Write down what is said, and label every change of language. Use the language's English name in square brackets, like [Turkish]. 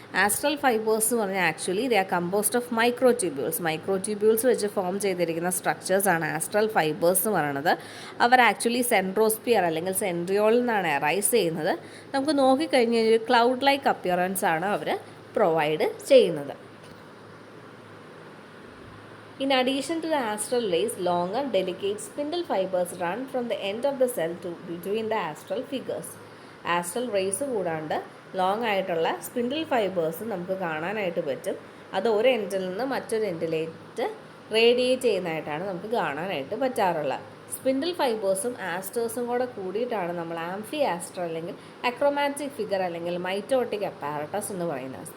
[Malayalam] Astral fibres എന്ന് പറഞ്ഞാൽ actually [English] they are composed of microtubules [Malayalam] വെച്ച് ഫോം ചെയ്തിരിക്കുന്ന സ്ട്രക്ചേഴ്സാണ് ആസ്ട്രൽ ഫൈബേഴ്സ് എന്ന് പറയുന്നത്. അവർ ആക്ച്വലി സെൻട്രോസ്പിയർ അല്ലെങ്കിൽ സെൻട്രിയോളിൽ നിന്നാണ് എറൈസ് ചെയ്യുന്നത്. നമുക്ക് നോക്കിക്കഴിഞ്ഞാൽ ഒരു ക്ലൗഡ് ലൈക്ക് അപ്പിയറൻസ് ആണ് അവർ പ്രൊവൈഡ് ചെയ്യുന്നത്. [English] In addition to the astral rays, longer, delicate spindle fibers run from the end of the cell to between the astral figures. [Malayalam] Astral rays കൂടാണ്ട് ലോങ് ആയിട്ടുള്ള സ്പിൻഡിൽ ഫൈബേഴ്സ് നമുക്ക് കാണാനായിട്ട് പറ്റും. അത് ഒരു എൻഡിൽ നിന്ന് മറ്റൊരു എൻഡിലേക്ക് റേഡിയേറ്റ് ചെയ്യുന്നതായിട്ടാണ് നമുക്ക് കാണാനായിട്ട് പറ്റാറുള്ളത്. സ്പിൻഡിൽ ഫൈബേഴ്സും ആസ്റ്റേഴ്സും കൂടെ കൂടിയിട്ടാണ് നമ്മൾ ആംഫി ആസ്റ്റർ അല്ലെങ്കിൽ അക്രോമാറ്റിക് ഫിഗർ അല്ലെങ്കിൽ മൈറ്റോട്ടിക് അപ്പാരറ്റസ് എന്ന് പറയുന്നത്.